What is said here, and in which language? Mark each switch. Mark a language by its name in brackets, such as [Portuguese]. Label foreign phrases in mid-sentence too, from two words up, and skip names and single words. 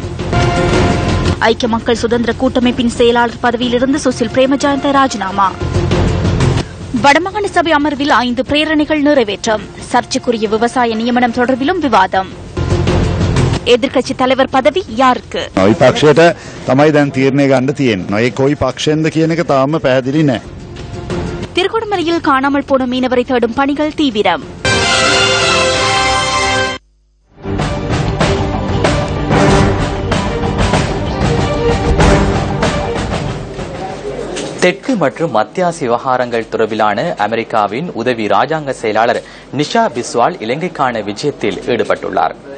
[Tamil] ஐக்கிய மக்கள் சுதந்திர கூட்டமைப்பின் செயலாளர் பதவியிலிருந்து சுசில் பிரேமஜயந்த ராஜினாமா. வடமாகாண சபை அமர்வில் 5 பிரேரணைகள் நிறைவேற்றம். சர்ச்சைக்குரிய விவசாய நியமனம் தொடர்பிலும் விவாதம். எதிர்க்கட்சி தலைவர் பதவி யாருக்கு? [Sinhala] නොයි පක්ෂයට තමයි දැන් තීරණය ගන්න තියෙන්නේ. නොයි කොයි පක්ෂෙන්ද කියන එක තාම පැහැදිලි නැහැ. [Tamil] திருகோணமலையில் காணாமல் போன மீனவரை தேடும் பணிகள் தீவிரம். தெற்கு மற்றும் மத்திய ஆசிய விவகாரங்கள் தொடர்பிலான அமெரிக்காவின் உதவி ராஜாங்க செயலாளர் நிஷா பிஸ்வால் இலங்கைக்கான விஜயத்தில் ஈடுபட்டுள்ளார்.